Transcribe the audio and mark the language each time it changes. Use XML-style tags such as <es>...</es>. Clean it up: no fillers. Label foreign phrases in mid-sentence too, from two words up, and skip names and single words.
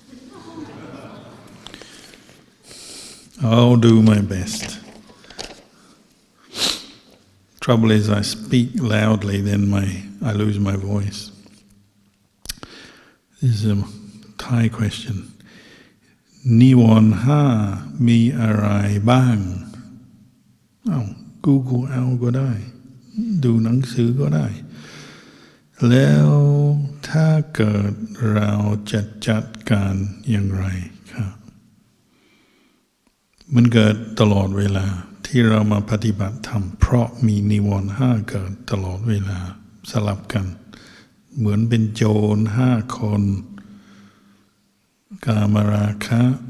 <en>I'll do my best. Trouble is, I speak loudly, then I lose my voice. This is a Thai question.</en> <th>นิวรณ์ห้ามีอะไรบ้าง? Google เอาก็ได้ดูหนังสือก็ได้แล้วถ้าเกิดเราจะจัดการอย่างไรครับมันเกิดตลอดเวลาที่เรามาปฏิบัติธรรมเพราะมีนิวรณ์ห้าเกิดตลอดเวลาสลับกันเหมือนเป็นโจร5 คนกามราคะ</th>